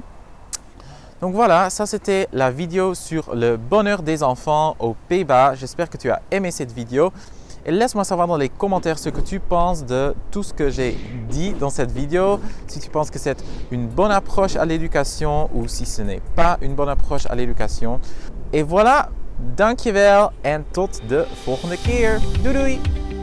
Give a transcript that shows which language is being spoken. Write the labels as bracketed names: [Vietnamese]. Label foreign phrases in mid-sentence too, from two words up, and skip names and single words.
[French] Donc voilà, ça c'était la vidéo sur le bonheur des enfants aux Pays-Bas. J'espère que tu as aimé cette vidéo. Et laisse-moi savoir dans les commentaires ce que tu penses de tout ce que j'ai dit dans cette vidéo. Si tu penses que c'est une bonne approche à l'éducation ou si ce n'est pas une bonne approche à l'éducation. Et voilà, [Dutch] dankjewel en tot de volgende keer. Doei doei!